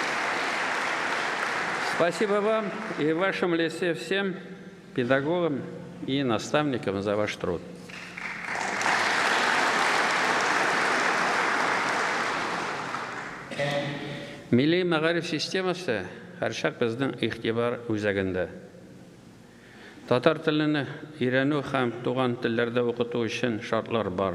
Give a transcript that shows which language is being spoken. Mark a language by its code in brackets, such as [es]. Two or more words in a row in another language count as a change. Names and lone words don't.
[ru] Спасибо вам и в вашем лице всем педагогам, и наставникам за ваш труд. [tt] Милли мәгариф системасы һәрчак безнең игътибар үзәгендә. Татар телене өйрәнү һәм туган телләрдә укыту өчен шартлар бар.